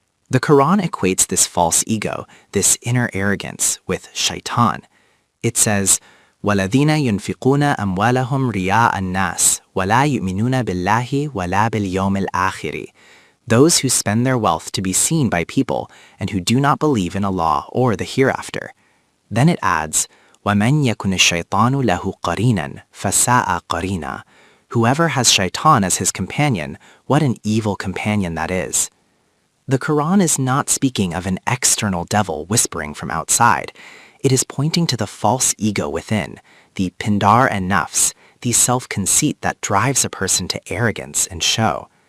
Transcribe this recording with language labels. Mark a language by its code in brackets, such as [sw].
[en] The Quran equates this false ego, this inner arrogance, with shaitan. It says, [ar] وَالَّذِينَ يُنْفِقُونَ أَمْوَالَهُمْ رِيَاءَ النَّاسِ وَلَا يُؤْمِنُونَ بِاللَّهِ وَلَا بِالْيَوْمِ الْآخِرِ. [en] Those who spend their wealth to be seen by people and who do not believe in Allah or the hereafter. Then it adds, [ar] وَمَنْ يَكُنِ الشَّيْطَانُ لَهُ قَرِينًا فَسَاءَ قَرِينًا. [en] Whoever has shaitan as his companion, what an evil companion that is. The Quran is not speaking of an external devil whispering from outside. It is pointing to the false ego within, the pindar and nafs, the self-conceit that drives a person to arrogance and show.